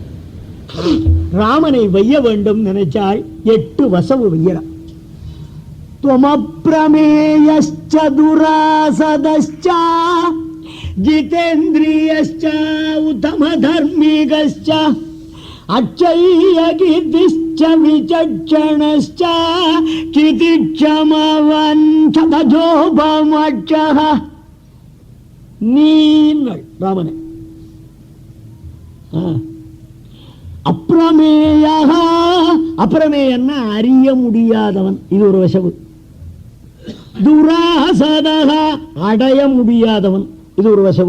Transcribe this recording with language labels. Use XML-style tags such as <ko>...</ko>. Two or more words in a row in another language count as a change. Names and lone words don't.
<ta>ராமனை வைய வேண்டும் நினைச்சால் 8 வசவு வையறான்.</ta> <sa>त्वमप्रमेयश्च दुरासदश्च जितेन्द्रियश्च उत्तमधर्मिकश्च अक्षय्यकीर्तिश्च विचक्षणश्च चितिक्षमवन् सदजोपमक्षः</sa> <ta>நீங்கள் ராமனே அப்பிரமேயः அப்பிரமேயன்னா அறிய முடியாதவன், இது ஒரு வசவு. துராசதः அடைய முடியாதவன், இது ஒரு வசவு.</ta>